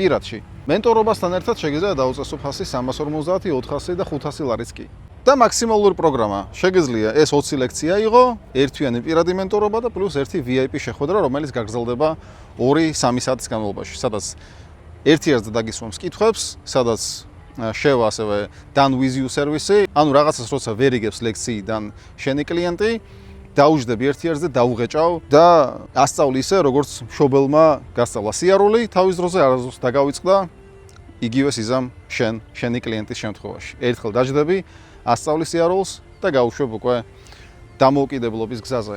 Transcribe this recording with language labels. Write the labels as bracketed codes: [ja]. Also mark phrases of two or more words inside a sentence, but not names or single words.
[ka] მენტორობასთან ერთად შეგიძლია დაუწესო ფასი 350, 400 და 500 ლარიც კი. და მაქსიმალური პროგრამა. შეგიძლია ეს 20 ლექცია იყო, ერთვიანი პირადი მენტორობა და პლუს ერთი VIP შეხვედრა, რომელიც გაგრძელდება 2-3 საათის განმავლობაში, სადაც ერთი ერთად დაგისვამს კითხვებს, სადაც შევა ასევე [en] done with you [ka] სერვისი, ანუ რაღაცას როცა ვერ იგებს ლექციიდან შენი კლიენტი, დაუჯდები ერთი ერთზე, დაუღეჭავ და ასწავლი ისე, როგორც მშობელმა გასწავლა სიარული, თავის დროზე არასდროს დაგავიწყდა, იგივე სიზამ შენი კლიენტის შემთხვევაში. ერთხელ დაჯდები, ასწავლი სიარულს და გაუშვებ უკვე დამოუკიდებლობის გზაზე.